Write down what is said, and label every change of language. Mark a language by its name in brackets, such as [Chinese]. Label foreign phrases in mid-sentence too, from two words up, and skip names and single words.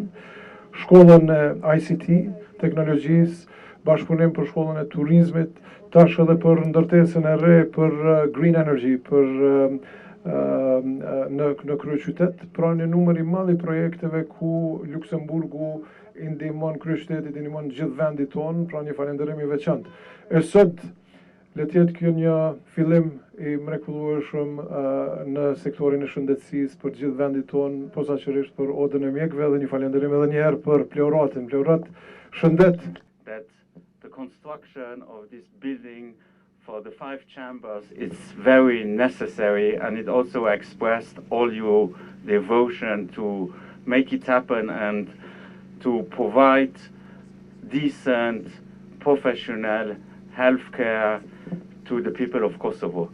[Albanian] Shkollën e ICT, teknologjisë, bashkëpunim për shkollën e turizmit, tash edhe për ndërtesën e re për [English] green energy, [Albanian] për në kryeqytet, pra një numër i madh i projekteve ku Luksemburgu i ndihmon kryeqytetit, i ndihmon gjithë vendit tonë, pra një falenderim i veçantë. E sot le të jetë kjo një fillim i mrekullueshëm në sektorin e shëndetësisë për gjithë vendit tonë, posaçërisht për odën e mjekëve, dhe një falenderim edhe një herë për Pleuratin. Pleurat, shëndet. [English] That the construction of this building for the 5 chambers is very necessary, and it also expressed all your devotion to make it happen and to provide decent, professional healthcare to the people of Kosovo.